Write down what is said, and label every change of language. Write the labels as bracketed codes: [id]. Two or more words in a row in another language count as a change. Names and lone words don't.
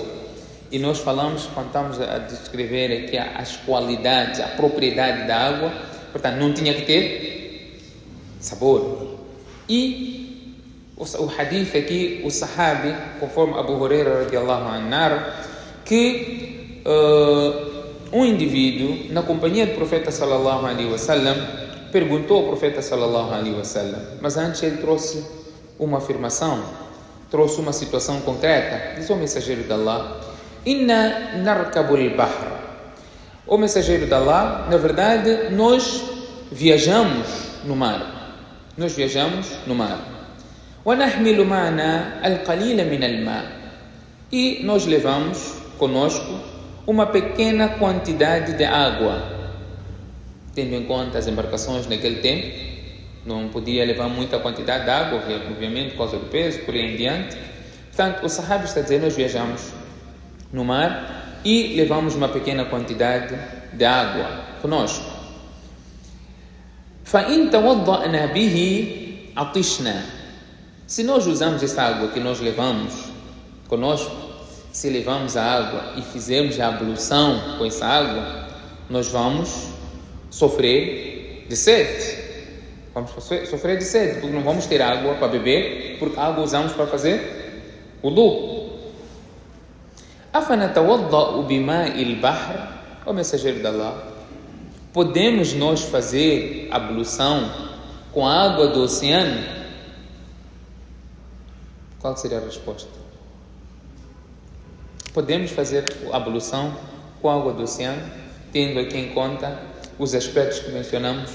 [pt] E nós falamos, quando estamos a descrever aqui as qualidades, a propriedade da água, portanto, não tinha que ter sabor. E o hadith aqui, o sahabi, conforme Abu Huraira [ar] radiallahu anhu, [pt] que um indivíduo, na companhia do profeta [ar] sallallahu alaihi wasallam, [pt] perguntou ao profeta [ar] sallallahu alaihi wasallam, [pt] mas antes ele trouxe uma afirmação, trouxe uma situação concreta. Diz o mensageiro de Allah: [ar] Inna narkabul bahr. [pt] O mensageiro de Allah, na verdade, nós viajamos no mar. Nós viajamos no mar. [ar] Wa nahmilu ma'ana al-qalila min al-ma. [pt] E nós levamos conosco uma pequena quantidade de água. Tendo em conta as embarcações naquele tempo, não podia levar muita quantidade de água, obviamente, por causa do peso, por aí em diante. Portanto, o sahabi está dizendo, nós viajamos no mar e levamos uma pequena quantidade de água conosco. [ar] فَإِن تَوَضَّأْنَا بِهِ عَطِشْنَا. [pt] Se nós usamos essa água que nós levamos conosco, se levamos a água e fizermos a ablução com essa água, nós vamos sofrer de sede. Vamos sofrer de sede, porque não vamos ter água para beber, porque a água usamos para fazer wudu. [ar] أَفَنَتَوَضَّأُ بِمَاءِ الْبَحْرِ. [pt] O mensageiro de Allah, podemos nós fazer ablução com a água do oceano? Qual seria a resposta? Podemos fazer a ablução com água do oceano, tendo aqui em conta os aspectos que mencionamos?